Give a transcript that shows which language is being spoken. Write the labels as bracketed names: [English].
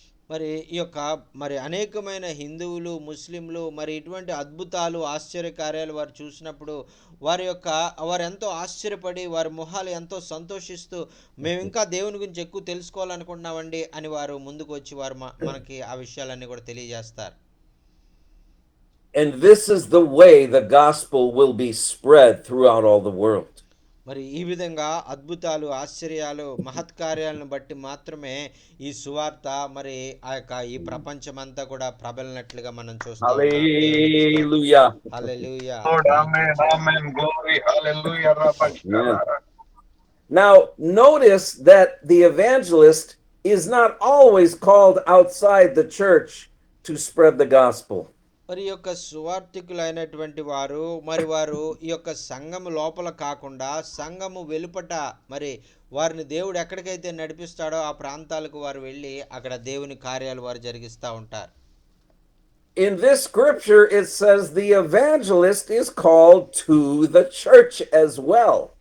[Telugu] మరి ఈ యొక్క మరి అనేకమైన హిందువులు ముస్లింలు మరి ఇటువంటి అద్భుతాలు ఆశ్చర్యకార్యాలు వారు చూసినప్పుడు వారు ఎంతో ఆశ్చర్యపడి వారి మొహాలు ఎంతో సంతోషిస్తూ మేము ఇంకా దేవుని గురించి ఎక్కువ తెలుసుకోవాలనుకుంటున్నామండి అని వారు ముందుకు వచ్చి వారు మనకి ఆ విషయాలన్నీ కూడా తెలియజేస్తారు. [English] And this is the way the gospel will be spread throughout all the world. [Telugu] మరి ఈ విధంగా అద్భుతాలు ఆశ్చర్యాలు మహత్కార్యాలను బట్టి మాత్రమే ఈ సువార్త మరి ఆ యొక్క ఈ ప్రపంచమంతా కూడా ప్రబలినట్లుగా మనం చూస్తాం. [English] Hallelujah. [Telugu] Hallelujah. [English] Lord, amen, amen, glory, hallelujah, Amen. Now, notice that the evangelist is not always called outside the church to spread the gospel. [Telugu] మరి ఈ యొక్క సువార్థికులైనటువంటి వారు ఈ యొక్క సంఘము లోపల కాకుండా సంఘము వెలుపట మరి వారిని దేవుడు ఎక్కడికైతే నడిపిస్తాడో ఆ ప్రాంతాలకు వారు వెళ్ళి అక్కడ దేవుని కార్యాలు వారు జరిగిస్తూ ఉంటారు. [English] In this scripture, it says the evangelist is called to the church as well.